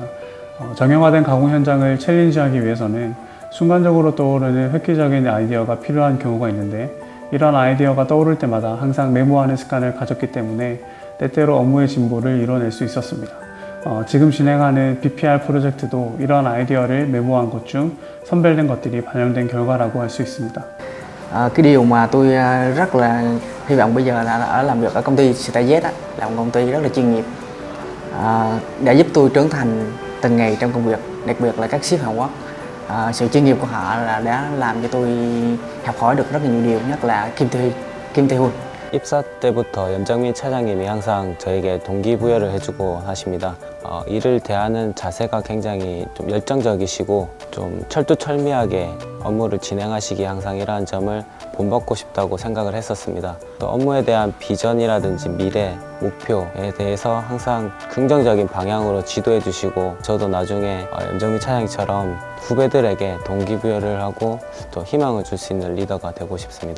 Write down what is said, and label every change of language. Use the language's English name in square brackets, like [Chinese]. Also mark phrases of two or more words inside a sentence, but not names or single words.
[Korean] 정형화된 가공 현장을 챌린지하기 위해서는 순간적으로 떠오르는 획기적인 아이디어가 필요한 경우가 있는데, 이러한 아이디어가 떠오를 때마다 항상 메모하는 습관을 가졌기 때문에 때때로 업무의 진보를 이뤄낼 수 있었습니다. 지금 진행하는 BPR 프로젝트도 이러한 아이디어를 메모한 것 중 선별된 것들이 반영된 결과라고 할 수 있습니다. [Vietnamese] Cái điều mà tôi rất là hy vọng bây giờ là làm việc ở công ty STAZ là một công ty rất là chuyên nghiệp, đã giúp tôi trưởng thành từng ngày trong công việc, đặc biệt là các ship Hàn Quốc. Sự chuyên nghiệp của họ đã làm cho tôi học hỏi được rất là nhiều điều, nhất là Kim Tae Hoon. [Korean] 입사 때부터 연정민 차장님이 항상 저에게 동기부여를 해주고 하십니다. 일을 대하는 자세가 굉장히 좀 열정적이시고 좀 철두철미하게 업무를 진행하시기에 항상 이러한 점을 본받고 싶다고 생각을 했었습니다. 또 업무에 대한 비전이라든지 미래, 목표에 대해서 항상 긍정적인 방향으로 지도해 주시고, 저도 나중에 연정민 차장님처럼 후배들에게 동기부여를 하고 또 희망을 줄 수 있는 리더가 되고 싶습니다.